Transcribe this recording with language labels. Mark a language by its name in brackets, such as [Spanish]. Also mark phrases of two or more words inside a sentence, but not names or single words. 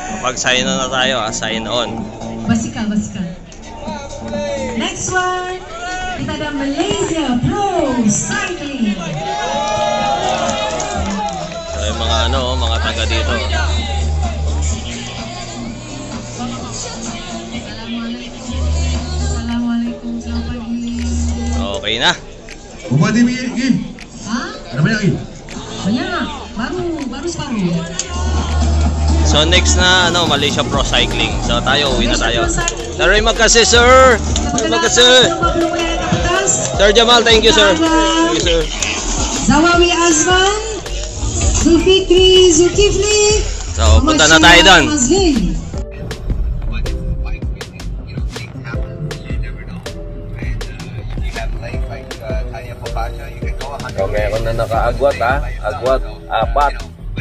[Filipino] Makipag- [English] sign on [Filipino] na tayo, [English] sign on. [Malay] Basikal. [English] Next one, [Malay] kita ada Malaysia Pro Cycling. [Filipino] So yung mga mga taga dito. [Malay] Assalamualaikum, selamat pagi. [Filipino] Okay na. [Malay] Buat ini lagi. Hah? Ada banyak lagi. Banyak, baru separuh. [Filipino] So next na Malaysia Pro Cycling. So tayo, uwi na tayo. [Malay] Terima kasih sir. Terima kasih. Sir Jamal, [English] thank you sir. Thank you sir. Zawawi Azman, Zulfikri Zulkifli. [Filipino] So punta na tayo doon. So meron na nakaagwat agwat 4.